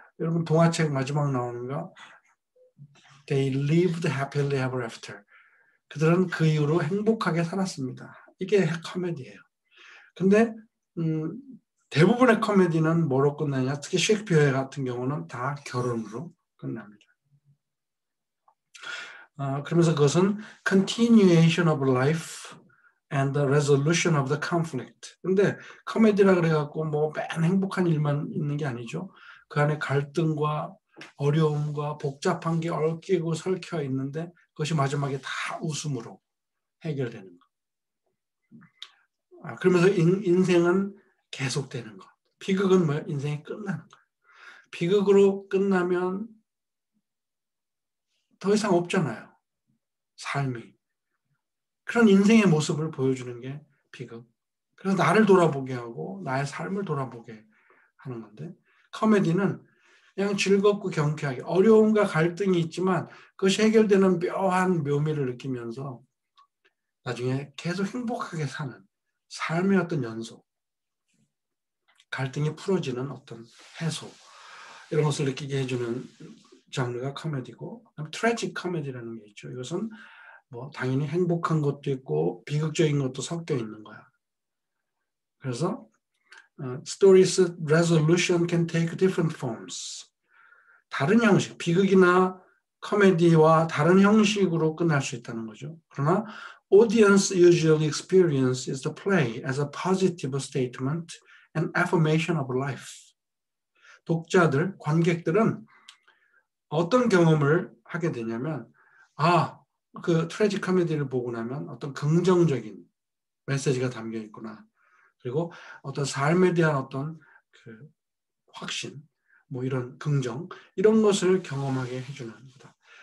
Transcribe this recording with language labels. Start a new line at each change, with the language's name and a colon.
Korean: 여러분 동화책 마지막 나오는 거
English: They lived happily ever after.
Korean: 그들은 그 이후로 행복하게 살았습니다. 이게 코미디예요. 근데 대부분의 코미디는 뭐로 끝나냐? 특히 셰익스피어 같은 경우는 다 결혼으로 끝납니다. 그러면서 그것은
English: continuation of life and the resolution of the conflict.
Korean: 근데 코미디라 그래갖고 뭐 맨 행복한 일만 있는 게 아니죠. 그 안에 갈등과 어려움과 복잡한 게 얽히고 설켜 있는데 그것이 마지막에 다 웃음으로 해결되는 거. 그러면서 인생은 계속되는 거. 비극은 뭐예요? 인생이 끝나는 거. 비극으로 끝나면 더 이상 없잖아요. 삶이. 그런 인생의 모습을 보여주는 게 비극. 그래서 나를 돌아보게 하고 나의 삶을 돌아보게 하는 건데 코미디는 그냥 즐겁고 경쾌하게 어려움과 갈등이 있지만 그것이 해결되는 묘한 묘미를 느끼면서 나중에 계속 행복하게 사는 삶의 어떤 연속, 갈등이 풀어지는 어떤 해소 이런 것을 느끼게 해주는 장르가 코미디고 트래직 코미디라는 게 있죠. 이것은 뭐 당연히 행복한 것도 있고 비극적인 것도 섞여 있는 거야. 그래서
English: story's resolution can take different forms.
Korean: 다른 형식, 비극이나 코미디와 다른 형식으로 끝날 수 있다는 거죠. 그러나
English: audience usually experiences the play as a positive statement and affirmation of life.
Korean: 독자들, 관객들은 어떤 경험을 하게 되냐면 그 트래직 코미디를 보고 나면 어떤 긍정적인 메시지가 담겨 있구나. 그리고 어떤 삶에 대한 어떤 그 확신, 뭐 이런 긍정, 이런 것을 경험하게 해주는 거다.